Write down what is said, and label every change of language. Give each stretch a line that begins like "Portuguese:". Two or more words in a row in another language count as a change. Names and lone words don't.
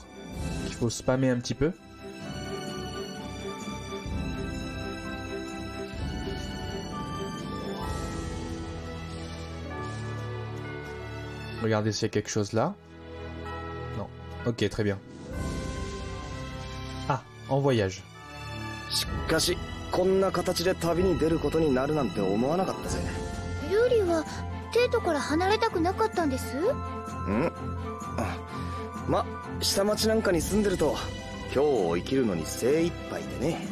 French: Il faut spammer un petit peu. Regardez s'il y a quelque chose là. Non. Ok, très bien. Ah, en voyage.
Japanese: しかし、こんな形で旅に出ることになるなんて思わなかったぜ。ユリはテートから離れたくなかったんです？ま、下町なんかに住んでると今日を生きるのに精一杯でね。